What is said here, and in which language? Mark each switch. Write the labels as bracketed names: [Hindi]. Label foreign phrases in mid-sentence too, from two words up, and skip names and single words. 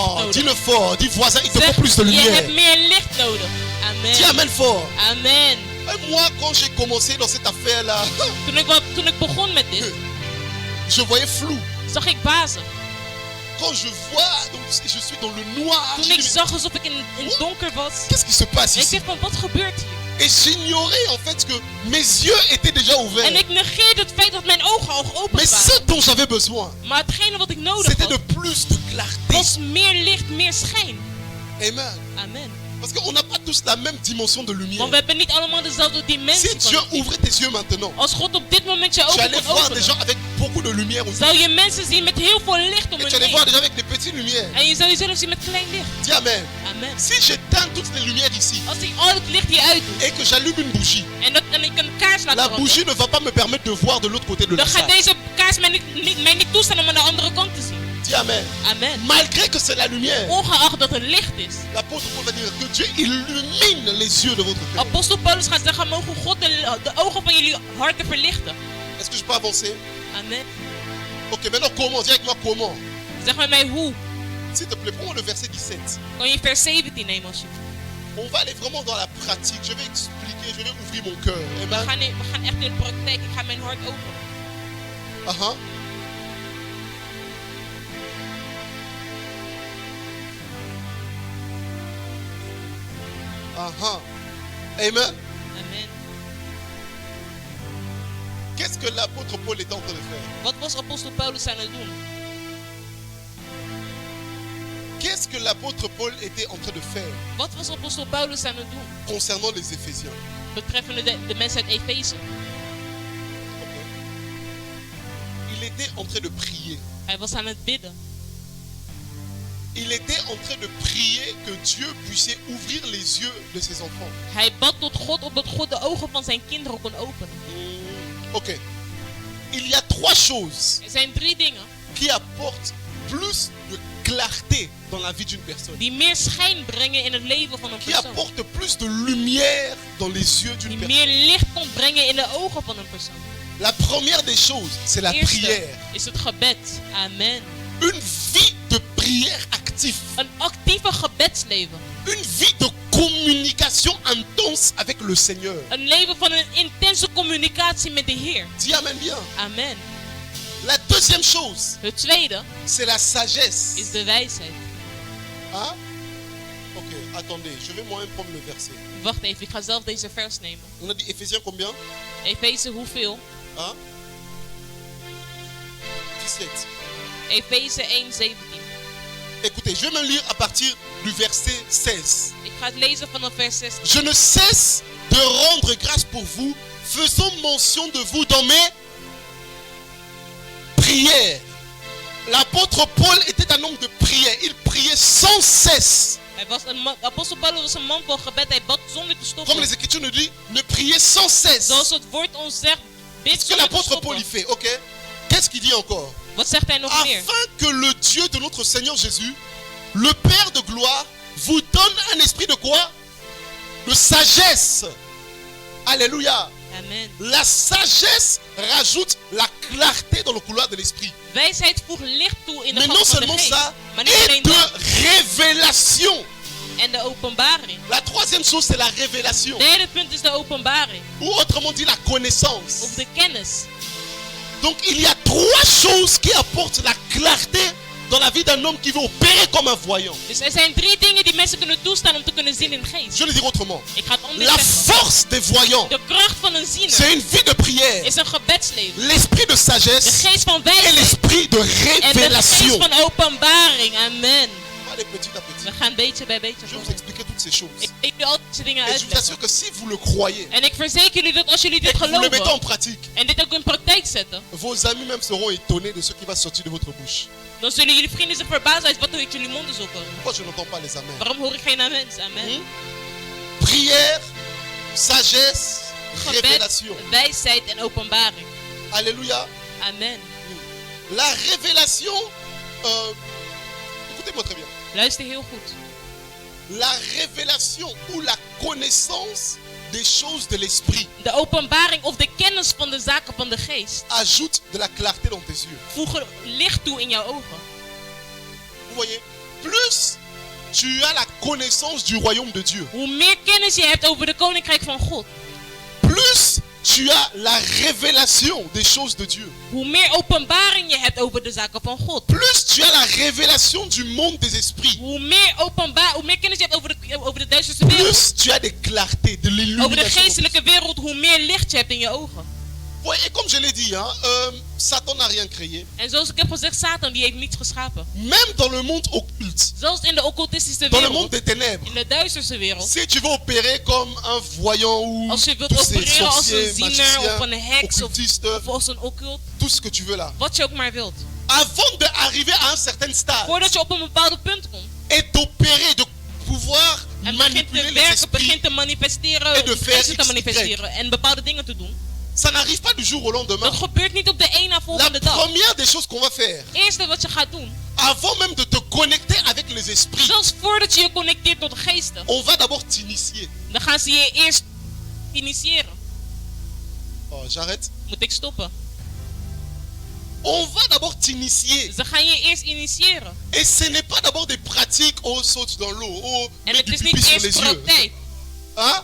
[French] Non, [Dutch] nodig. [French] dis-le fort, dis voisin, il te [Dutch] Zeg, [French] faut plus de [Dutch] je [French] lumière. [Dutch] hebt meer licht nodig. [French] Dis Amen. amen fort. Amen. Et moi, quand j'ai commencé dans cette affaire-là, [Dutch] Toen ik begon met dit, [French] je voyais flou. [Dutch] zag ik bazen. [French] Quand je vois, donc je suis dans le noir. [Dutch] Toen [French] je [Dutch] ik [French] dis, [Dutch] zag alsof ik in het donker was. [French] qu'est-ce qui se passe [Dutch] En ik [French] ici? [Dutch] dacht van, wat gebeurt hier? [French] Et j'ignorais en fait que mes yeux étaient déjà [Dutch] En [French] ouverts. [Dutch] ik negeerde het feit dat mijn ogen al geopend [French] Mais [Dutch] waren. [French] ce dont j'avais besoin, [Dutch] Maar hetgene wat ik nodig [French] c'était [Dutch] had, [French] de plus de clarté. [Dutch] was meer licht, meer schijn. Amen. Amen. [French] Parce qu'on n'a pas tous la même dimension de lumière. [Dutch] Want we hebben niet allemaal dezelfde dimensie. [French] Si Dieu ouvrait tes yeux maintenant, [Dutch] Als God op dit moment je [French] tu [Dutch] ogen [French] allais [Dutch] kon [French] voir des gens [Dutch] openen, [French] avec beaucoup de lumière aussi. [Dutch] zou je mensen zien met heel veel licht om [French] Et tu [Dutch] hen [French] allais voir [Dutch] heen. [French] des gens avec des petites lumières. [Dutch] En je zou jezelf zien met klein licht. [French] Dis Amen. Amen. Si j'éteins toutes les lumières ici [Dutch] Als ik al het licht hier uitdoe [French] et que j'allume une bougie, [Dutch] en ik een kaars laat [French] la [Dutch] branden, [French] bougie ne va pas me permettre de voir de l'autre côté de la [Dutch] dan gaat [French] salle. [Dutch] deze kaars mij niet toestaan om aan de andere kant te zien. [French] Dis Amen. Amen. Malgré que c'est la lumière, [Dutch] Ongeacht dat het licht is. [French] l'apôtre Paul va dire que Dieu illumine les yeux de votre cœur. [Dutch] Apostel Paulus gaat zeggen, mogen God de ogen van jullie harten verlichten. [French] Est-ce que je peux avancer? Amen. Ok, maintenant comment? Dis avec moi comment. [Dutch] Zeg met mij hoe. [French] S'il te plaît, prends le verset 17. [Dutch] Kan je vers 17 nemen alsjeblieft. [French] On va aller vraiment dans la pratique. Je vais expliquer, je vais ouvrir mon cœur. [Dutch] We Amen. gaan echt in de praktijk. Ik ga mijn hart openen. Uh-huh. Uh-huh. [French] Amen. Amen. Qu'est-ce que l'apôtre Paul était en train de faire? [Dutch] Wat was apostel Paulus aan het doen? [French] Qu'est-ce que l'apôtre Paul était en train de faire [Dutch] Wat was apostel Paulus aan het doen? [French] concernant les Éphésiens? [Dutch] Betreffende de mensen uit Efeze. [French] Ok. Il était en train de prier. [Dutch] Hij was aan het bidden. [French] Il était en train de prier que Dieu puisse ouvrir les yeux de ses enfants. [Dutch] Hij bad tot God opdat God de ogen van zijn kinderen kon openen. [French] Ok. Il y a trois choses [Dutch] Er zijn 3 dingen [French] qui apportent plus de clarté dans la vie d'une personne. [Dutch] die meer schijn brengen in het leven van een [French] Qui [Dutch] persoon. [French] apportent plus de lumière dans les yeux d'une [Dutch] Die [French] personne. [Dutch] meer licht kon brengen in de ogen van een persoon. [French] La première des choses, c'est la [Dutch] Eerste [French] prière. [Dutch] is het gebed. Amen. [French] Une vie de prière active. [Dutch] Een actieve gebedsleven. [French] Une vie de communication intense avec le Seigneur. [Dutch] Een leven van een intense communicatie met de Heer. [French] Dis amen bien. Amen. La deuxième chose, [Dutch] Het tweede [French] c'est la sagesse. [Dutch] is de wijsheid. [French] Hein? Ok, attendez, je vais moi-même prendre le verset. [Dutch] Wacht even, ik ga zelf deze vers nemen. [French] On a dit Éphésiens combien? [Dutch] Efeze hoeveel? [French] Hein? 17. [Dutch] Efeze 1:17. [French] Écoutez, je vais même lire à partir du verset 16. [Dutch] Ik ga het lezen vanaf vers 16. [French] Je ne cesse de rendre grâce pour vous, faisant mention de vous dans mes prières. L'apôtre Paul était un homme de prière. Il priait sans cesse. [Dutch] Apostel Paulus was een man van gebed. Hij bad zonder te [French] Comme [Dutch] stoppen. [French] les Écritures nous disent, ne priez sans cesse. [Dutch] Zoals het woord ons zegt, bid [French] Ce que [Dutch] zonder te [French] l'apôtre Paul y [Dutch] stoppen. [French] fait, ok? Qu'est-ce qu'il dit encore? [Dutch] Wat zegt hij nog meer? [French] Afin que le Dieu de notre Seigneur Jésus, le Père de gloire, vous donne un esprit de quoi? De sagesse. Alléluia. Amen. La sagesse rajoute la clarté dans le couloir de l'esprit. [Dutch] Wijsheid voegt licht toe in de [French] Mais non [Dutch] gang van de [French] seulement [Dutch] geest. [French] ça, [Dutch] Maar niet [French] et [Dutch] alleen [French] de [Dutch] dat. [French] révélation. [Dutch] En de openbaring. [French] La troisième chose, c'est la révélation. [Dutch] Derde punt is de openbaring. [French] Ou autrement dit, la connaissance. [Dutch] Of de kennis. [French] Donc il y a trois choses qui apportent la clarté dans la vie d'un homme qui veut opérer comme un voyant. [Dutch] Dus er zijn 3 dingen die mensen kunnen toestaan om te kunnen zien in de geest. [French] Je vais le dire autrement. [Dutch] Ik ga het anders [French] La [Dutch] zeggen. [French] force des voyants, [Dutch] De kracht van een [French] c'est [Dutch] ziener [French] une vie de prière. [Dutch] is een gebedsleven. [French] L'esprit de [Dutch] De [French] sagesse [Dutch] geest van [French] et [Dutch] wijsheid [French] l'esprit de [Dutch] en de geest [French] révélation. [Dutch] van openbaring. Amen. [French] On va aller petit à petit. [Dutch] We gaan beetje bij beetje [French] Je vais vous [Dutch] vooruit. [French] expliquer toutes ces choses. [Dutch] Ik ga jullie al deze dingen [French] Et je vous assure [Dutch] uitleggen. [French] que si vous le croyez [Dutch] En ik verzeker jullie dat als jullie [French] et [Dutch] dit [French] que vous le mettez en [Dutch] geloven [French] pratique, [Dutch] en dit ook in praktijk zetten, [French] vos amis même seront étonnés de ce qui va sortir de votre bouche. [Dutch] dan zullen jullie vrienden zich verbazen uit wat er uit jullie monden zal komen. [French] Pourquoi je n'entends pas les amens? [Dutch] Waarom hoor ik geen amen? Amen. [French] Prière, sagesse, [Dutch] Gebed, [French] révélation. [Dutch] wijsheid en openbaring. [French] Alléluia. Amen. La révélation, écoutez-moi très bien. [Dutch] Luister heel goed. [French] La révélation ou la connaissance des choses de l'esprit [Dutch] De openbaring of de kennis van de zaken van de geest [French] ajoute de la clarté dans tes yeux. [Dutch] voegen licht toe in jouw ogen. [French] Vous voyez, plus tu as la connaissance du royaume de Dieu, [Dutch] Hoe meer kennis je hebt over de koninkrijk van God, [French] plus tu as la révélation des choses de Dieu, [Dutch] hoe meer openbaring je hebt over de zaken van God, [French] plus tu as la révélation du monde des esprits, [Dutch] hoe meer kennis je hebt over de duisterste wereld, [French] plus tu as des clartés, [Dutch] de over de [French] l'illumination. [Dutch] geestelijke wereld, hoe meer licht je hebt in je ogen. [French] Vous Ouais, et comme je l'ai dit, Satan n'a rien créé. [Dutch] En zoals ik heb gezegd, Satan die heeft niets geschapen. [French] Même dans le monde occulte, [Dutch] Zelfs in de occultistische [French] dans le monde [Dutch] wereld, [French] des ténèbres, [Dutch] in de duisterse wereld. [French] si tu veux opérer comme un voyant ou [Dutch] Als je wilt [French] tous ces [Dutch] opereren als [French] sorciers, [Dutch] een ziener [French] magiciens, [Dutch] of een heks of [French] occultistes, [Dutch] als een occult, [French] tout ce que tu veux là. [Dutch] wat je ook maar wilt. [French] Avant d'arriver à un certain stade [Dutch] Voordat je op een bepaald punt komt [French] et d'opérer, de pouvoir [Dutch] en begint [French] manipuler [Dutch] te [French] les [Dutch] werken, [French] esprits, [Dutch] begint te manifesteren, en de of [French] faire [Dutch] geesten te [French] X, Y. [Dutch] manifesteren en bepaalde dingen te doen. [French] ça n'arrive pas du jour au lendemain. [Dutch] Dat gebeurt niet op de een na [French] La [Dutch] volgende dag. [French] première des choses qu'on va faire, [Dutch] Eerste wat je gaat doen, [French] avant même de te connecter avec les esprits, [Dutch] zelfs voordat je je connecteert tot de geesten, [French] on va d'abord t'initier. [Dutch] dan gaan ze je eerst initiëren. [French] Oh, j'arrête. [Dutch] Moet ik stoppen? [French] On va d'abord t'initier. [Dutch] Ze gaan je eerst initiëren. [French] Et ce n'est pas d'abord des pratiques, oh, saute dans l'eau, oh, [Dutch] En [French] mets [Dutch] het [French] du [Dutch] is [French] pipi [Dutch] niet [French] sur les [Dutch] eerst [French] yeux. [Dutch] praktijk. [French] Hein?